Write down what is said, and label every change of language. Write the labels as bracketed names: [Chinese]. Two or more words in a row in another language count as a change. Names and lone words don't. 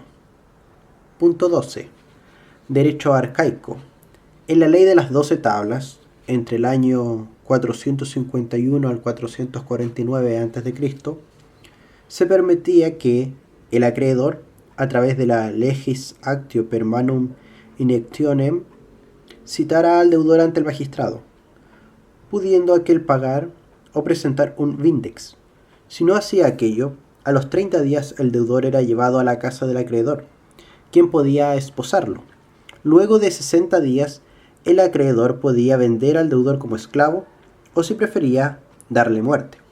[Spanish] Punto 12. Derecho arcaico. En la ley de las 12 tablas, entre el año 451 al 449 a.C., se permitía que el acreedor, a través de la [Latin] legis actio per manum inectionem, [Spanish] citara al deudor ante el magistrado, pudiendo aquel pagar o presentar un vindex. Si no hacía aquello, a los 30 días el deudor era llevado a la casa del acreedor, quien podía esposarlo. Luego de 60 días, el acreedor podía vender al deudor como esclavo o, si prefería, darle muerte.